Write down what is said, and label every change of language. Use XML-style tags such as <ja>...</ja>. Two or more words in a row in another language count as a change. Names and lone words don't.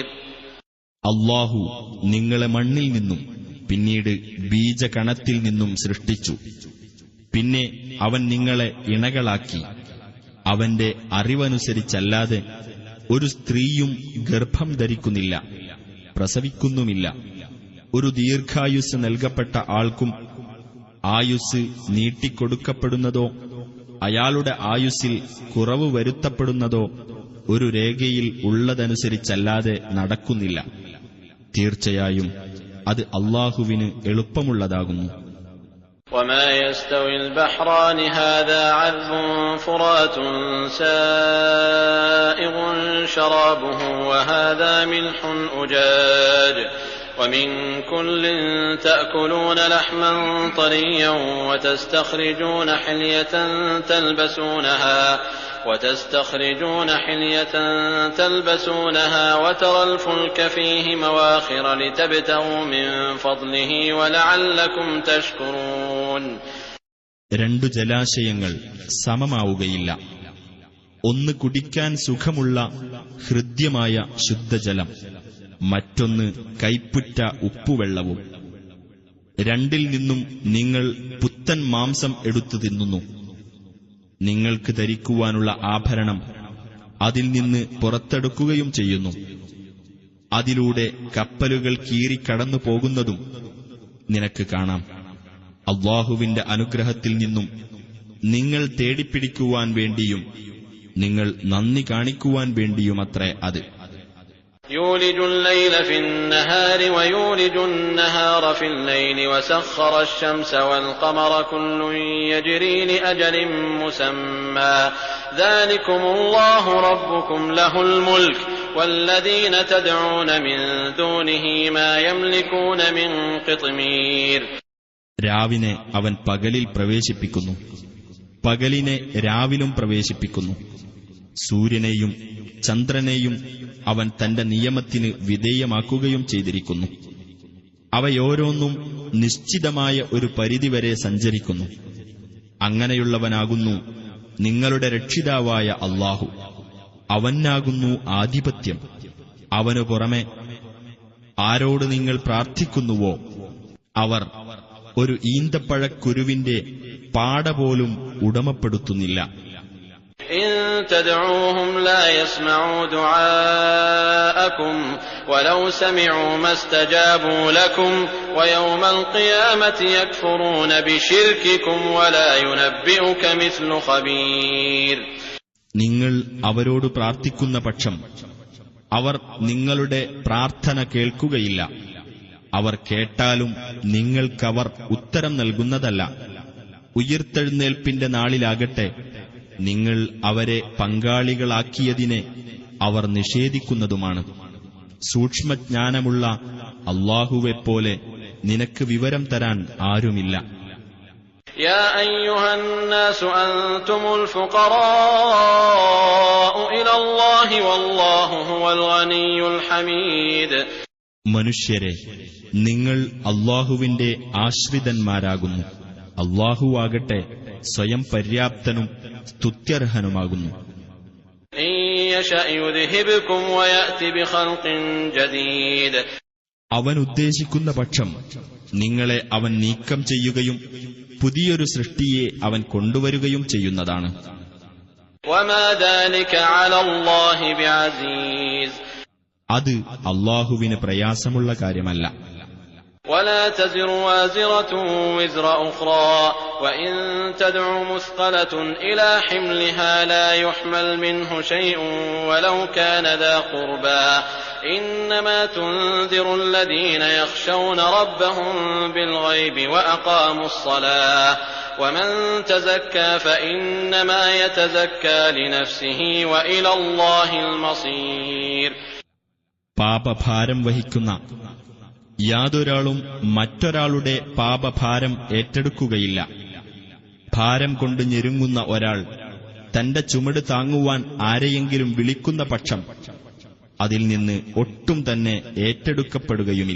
<ml>അല്ലാഹു നിങ്ങളെ മണ്ണിൽ നിന്നും പിന്നീട് ബീജകണത്തിൽ നിന്നും സൃഷ്ടിച്ചു. പിന്നെ അവൻ നിങ്ങളെ ഇണകളാക്കി. അവന്റെ അറിവനുസരിച്ചല്ലാതെ ഒരു സ്ത്രീയും ഗർഭം ധരിക്കുന്നില്ല, പ്രസവിക്കുന്നുമില്ല. ഒരു ദീർഘായുസ് നൽകപ്പെട്ട ആൾക്കും ആയുസ് നീട്ടിക്കൊടുക്കപ്പെടുന്നതോ അയാളുടെ ആയുസ്സിൽ കുറവ് വരുത്തപ്പെടുന്നതോ ഒരു രേഖയിൽ ഉള്ളതനുസരിച്ചല്ലാതെ നടക്കുന്നില്ല. തീർച്ചയായും അത് അല്ലാഹുവിന് എളുപ്പമുള്ളതാകുന്നു.</ml> <ar>وما يستوي البحران هذا عذب فرات سائغ شرابه وهذا ملح أجاج ومن كل تأكلون لحما طريا وتستخرجون حلية تلبسونها وترى الفلك فيه مواخر لتبتغوا من فضله ولعلكم تشكرون.</ar> <ml>രണ്ടു ജലാശയങ്ങൾ സമമാവുകയില്ല. ഒന്ന് കുടിക്കാൻ സുഖമുള്ള ഹൃദ്യമായ ശുദ്ധജലം, മറ്റൊന്ന് കൈപ്പുറ്റ ഉപ്പുവെള്ളവും. രണ്ടിൽ നിന്നും നിങ്ങൾ പുത്തൻ മാംസം എടുത്തു തിന്നുന്നു. നിങ്ങൾക്ക് ധരിക്കുവാനുള്ള ആഭരണം അതിൽ നിന്ന് പുറത്തെടുക്കുകയും ചെയ്യുന്നു. അതിലൂടെ കപ്പലുകൾ കീറിക്കടന്നു പോകുന്നതും നിനക്ക് കാണാം. അല്ലാഹുവിന്റെ അനുഗ്രഹത്തിൽ നിന്നും നിങ്ങൾ തേടിപ്പിടിക്കുവാൻ വേണ്ടിയും നിങ്ങൾ നന്ദി കാണിക്കുവാൻ വേണ്ടിയുമത്രേ അത്.</ml> <ar>يولج الليل في النهار ويولج النهار في الليل وسخر الشمس والقمر كل يجري لأجل مسمى ذلكم الله ربكم له الملك والذين تدعون من دونه ما يملكون من قطمير.</ar> <ml>രാവിനെ അവൻ പകലിൽ പ്രവേശിപ്പിക്കുന്നു, പകലിനെ രാവിലും പ്രവേശിപ്പിക്കുന്നു. സൂര്യനെയും ചന്ദ്രനെയും അവൻ തന്റെ നിയമത്തിന് വിധേയമാക്കുകയും ചെയ്തിരിക്കുന്നു. അവയോരോന്നും നിശ്ചിതമായ ഒരു പരിധിവരെ സഞ്ചരിക്കുന്നു. അങ്ങനെയുള്ളവനാകുന്നു നിങ്ങളുടെ രക്ഷിതാവായ അല്ലാഹു. അവനാകുന്നു ആധിപത്യം. അവനു പുറമെ ആരോട് നിങ്ങൾ പ്രാർത്ഥിക്കുന്നുവോ അവർ ഒരു ഈന്തപ്പഴക്കുരുവിന്റെ പാട പോലും ഉടമപ്പെടുത്തുന്നില്ല.</ml> <ar>إن تدعوهم لا يسمعوا دعاءكم ولو سمعوا ما استجابوا لكم ويوم القيامة يكفرون بشرككم ولا ينبئك مثل خبير.</ar> <ml>നിങ്ങൾ അവരോട് പ്രാർത്ഥിക്കുന്ന പക്ഷം അവർ നിങ്ങളുടെ പ്രാർത്ഥന കേൾക്കുകയില്ല. അവർ കേട്ടാലും നിങ്ങൾക്കവർ ഉത്തരം നൽകുന്നതല്ല. ഉയിർത്തെഴുന്നേൽപ്പിന്റെ നാളിലാകട്ടെ നിങ്ങൾ അവരെ പങ്കാളികളാക്കിയതിനെ അവർ നിഷേധിക്കുന്നതുമാണ്. സൂക്ഷ്മജ്ഞാനമുള്ള അല്ലാഹുവെപ്പോലെ നിനക്ക് വിവരം തരാൻ ആരുമില്ല.</ml> <ar>يا أيها الناس أنتم الفقراء إلى الله والله هو الغني الحميد.</ar> <ml>മനുഷ്യരെ, നിങ്ങൾ അല്ലാഹുവിന്റെ ആശ്രിതന്മാരാകുന്നു. അല്ലാഹുവാകട്ടെ സ്വയം പര്യാപ്തനും സ്തുത്യർഹനുമാകുന്നു.</ml> <ar>إن يشأ يذهبكم ويأتي بخلق جديد.</ar> <ml>അവൻ ഉദ്ദേശിക്കുന്ന പക്ഷം നിങ്ങളെ അവൻ നീക്കം ചെയ്യുകയും പുതിയൊരു സൃഷ്ടിയെ അവൻ കൊണ്ടുവരികയും ചെയ്യുന്നതാണ്.</ml> <ar>وما ذلك على الله بعزيز.</ar> <ml>അത് അല്ലാഹുവിന് പ്രയാസമുള്ള കാര്യമല്ല.</ml> <ar>ولا تزر وازرة وزر أخرى وإن تدع مثقلة إلى حملها لا يحمل منه شيء ولو كان ذا قربى إنما تنذر الذين يخشون ربهم بالغيب وأقاموا الصلاة ومن تزكى فإنما يتزكى لنفسه وإلى الله المصير.</ar> <ml>പാപഭാരം വഹിക്കുന്ന യാതൊരാളും മറ്റൊരാളുടെ പാപഭാരം ഏറ്റെടുക്കുകയില്ല. ഭാരം കൊണ്ട് ഞെരുങ്ങുന്ന ഒരാൾ തന്റെ ചുമട് താങ്ങുവാൻ ആരെയെങ്കിലും വിളിക്കുന്ന പക്ഷം അതിൽ നിന്ന് ഒട്ടും തന്നെ ഏറ്റെടുക്കപ്പെടുകയുമില്ല.</ml>